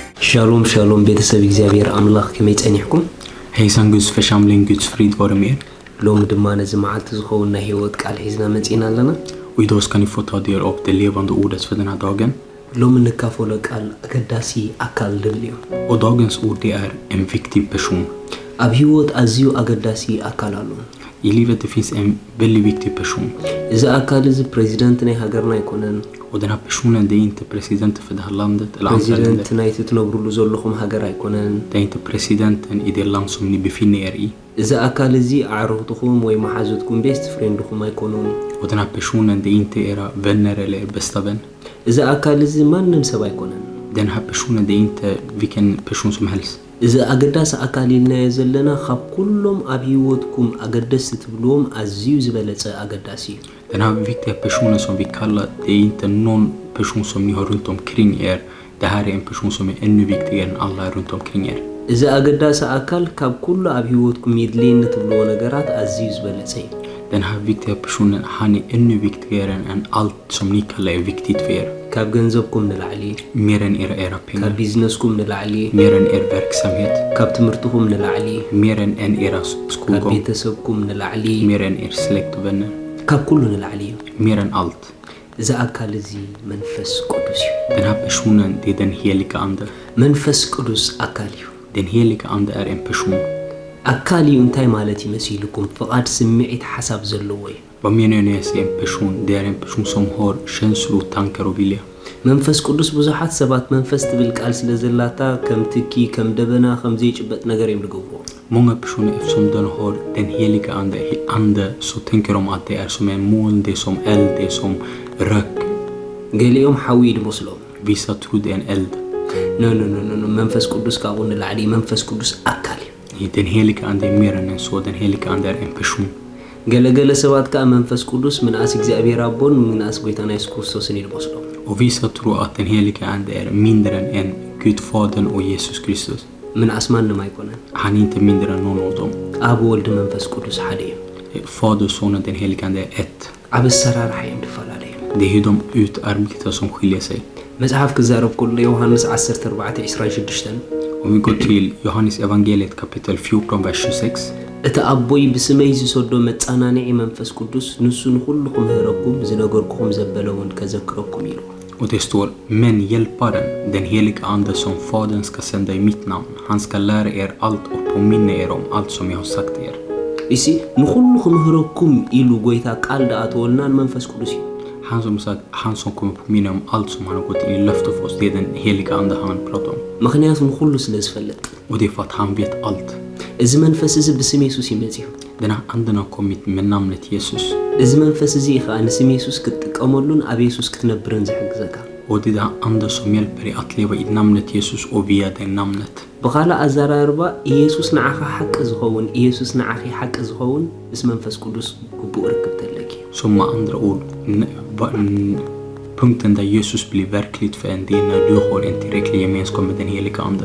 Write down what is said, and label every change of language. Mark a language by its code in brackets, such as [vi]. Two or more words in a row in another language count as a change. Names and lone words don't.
[he] שלום שלום [ti] ቤተሰብ እግዚአብሔር አምላክ ከመይጸኒሕኩም [sv] Hejsan Guds församling, Guds frid vare med er. [ti] ሎም ድማ ነዚ መዓልቲ ዝኸውን ናይ ህይወት ቃል ሒዝና መጺና ኣለና [sv] Och idag ska ni få ta del av det levande ordet för den här dagen. [ti] ሎም ንካፈሎ ቃል አገዳሲ አካል ድልዩ [sv] Och dagens ord det är en viktig person. [ti] ኣብ ህይወት ኣዝዩ አገዳሲ አካል ኣሎ [sv] I livet det finns en väldigt viktig person. [ti] እዚ አካል እዚ ፕሬዚደንት ናይ ሃገርና ይኮነን [sv] Och den här personen det är inte presidenten för det här landet eller andra [ti] ፕሬዚደንት [sv] länder. [ti] ናይ ትነብሩሉ ዘለኹም ሃገር ኣይኮነን [sv] Det är inte presidenten i det land som ni befinner er i. [ti] እዚ አካል እዚ አዕሩኽትኩም ወይ መሓዙትኩም [en] best friendkum [ti] ኣይኮኑን [sv] Och den här personen det är inte era vänner eller er bästa vän. [ti] እዚ አካል እዚ ማንም ሰብ ኣይኮነን [sv] Den här personen det är inte vilken person som helst. [ti] እዚ አገዳሲ አካል ኢልናዮ ዘለና ካብ ኩሎም ኣብ ህይወትኩም አገዳሲ ትብልዎም ኣዝዩ ዝበለጸ አገዳሲ [sv] Den här viktiga personen som vi kallar, det är inte någon person som ni har runt omkring er. Det här är en person som är ännu viktigare än alla runt omkring er. [ti] እዚ አገዳሲ አካል ካብ ኩሉ ኣብ ህይወትኩም የድልየኒ ትብልዎ ነገራት ኣዝዩ ዝበለጸ እዩ [sv] Den här viktiga personen, han är ännu viktigare än allt som ni kallar är viktigt för er. [ti] ካብ ገንዘብኩም ንላዕሊ [sv] Mer än era [ti] ካብ [sv] pengar, [ti] ቢዝነስኩም ንላዕሊ [sv] mer än er verksamhet, [ti] ካብ ትምህርትኩም ንላዕሊ [sv] mer än era [ti] ካብ [sv] skolgång, [ti] ቤተሰብኩም ንላዕሊ [sv] mer än er släkt och vänner, [ti] ካብ ኩሉ ንላዕሊ እዩ [sv] mer än allt. [ti] እዚ አካል እዚ መንፈስ ቅዱስ እዩ [sv] Den här personen, det är den heliga ande. [ti] መንፈስ ቅዱስ አካል እዩ [sv] Den heliga ande är en person. [ti] አካል እዩ እንታይ ማለት ይመስልኩም ፍቃድ ስምዒት ሓሳብ ዘለዎ እዩ [sv] Vad menar jag när jag säger en person? Det är en person som har känslor, tankar och vilja. [ti] መንፈስ ቅዱስ ብዙሓት ሰባት መንፈስ ትብል ቃል ስለ ዘላታ ከም ትኪ ከም ደበና ከም ዘይጭበጥ ነገር እዮም ዝገብርዎ [sv] Många personer eftersom den har den heliga ande så tänker de att det är som en moln, det är som eld, det är som rök. [ti] ገሊኦም ሓዊ ይመስሎም [sv] Vissa tror det är en eld. [ti] ኖ መንፈስ ቅዱስ ካብኡ ንላዕሊ መንፈስ ቅዱስ አካል እዩ [sv] Den heliga ande är mer än en så. Den heliga ande är en person. [ti] ገለገለ ሰባት ከዓ መንፈስ ቅዱስ ምንኣስ እግዚአብሔር አቦን ምንኣስ ጎይታና ኢየሱስ ክርስቶስን ይመስሎም [sv] Och vissa tror att den heliga ande är mindre än Gud Fadern och Jesus Kristus. [ti] ምንኣስ ማንም ኣይኮነን [sv] Han är inte mindre än någon av dem. [ti] ኣብ ወልድ መንፈስ ቅዱስ ሓደ እዩ [sv] Fader, Son och den heliga ande är ett. [ti] ኣብ ኣሰራርሓ እዮም ዝፈላለዩ [sv] Det är hur de utarbetar som skiljer sig. [ti] መጽሓፍ ክዛረብ ከሎ ዮሐንስ 14:26 [sv] Om vi går till Johannes evangeliet kapitel 14 vers 26. [ti] እቲ ኣቦይ ብስመይ ዝሰዶ መጻናንዒ መንፈስ ቅዱስ ንሱ ንኹሉ ክምህረኩም ዝነገርኩኹም ዘበለውን ከዘክረኩም ኢሉ [sv] Och det står, men hjälparen, den heliga ande som Fadern ska sända i mitt namn, han ska lära er allt och påminna er om allt som jag har sagt er. [ti] እሲ ንኹሉ ክምህረኩም ኢሉ ጎይታ ቃል ዳኣተወልናን መንፈስ ቅዱስ እዩ [sv] Han som kommer påminna om allt som han har gått in i löfte för oss, det är den heliga ande han pratar om. [ti] ምክንያቱ ንኹሉ ስለ ዝፈልጥ [sv] Och det är för att han vet allt. [ti] እዚ መንፈስ እዚ ብስም ኢየሱስ ይመጽእ [sv] Den här anden har kommit med namnet Jesus. [ti] እዚ መንፈስ እዚ ከዓ ንስም ኢየሱስ ክትጥቀመሉን ኣብ ኢየሱስ ክትነብርን ዝሕግዘካ [sv] Och det är den anden som hjälper dig att leva i namnet Jesus och via det namnet. بخالا أزاراربا [ti] ኢየሱስ ንዓኻ ሓቂ ዝኸውን ኢየሱስ ንዓኺ ሓቂ ዝኸውን ምስ መንፈስ ቅዱስ ግቡእ ርክብ ተለኪ [sv] Som med andra ord, punkten där Jesus blir verkligt för en del när du har en tillräcklig gemenskap med den heliga ande.